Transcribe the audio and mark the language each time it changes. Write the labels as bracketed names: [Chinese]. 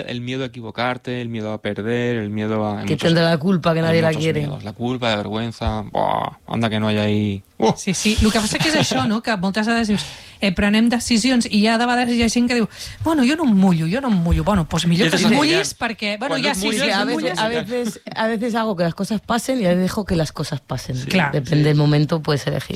[Spanish] El miedo a equivocarte, el miedo a perder, el miedo a... Que tendrá la culpa, que nadie la quiere. Miedos. La culpa, la vergüenza... Buah, anda que no hay ahí... Sí. [Catalan] El que passa que és això, no? Que moltes vegades dius, prenem decisions i ja de vegades hi ha gent que diu, bueno, jo no em mullo. Bueno, pues millor que mullis perquè... Bueno, ja, si [Spanish] mullis, a veces hago que las cosas pasen y a veces dejo que las cosas pasen. Sí, claro. Depende del momento, puedes elegir.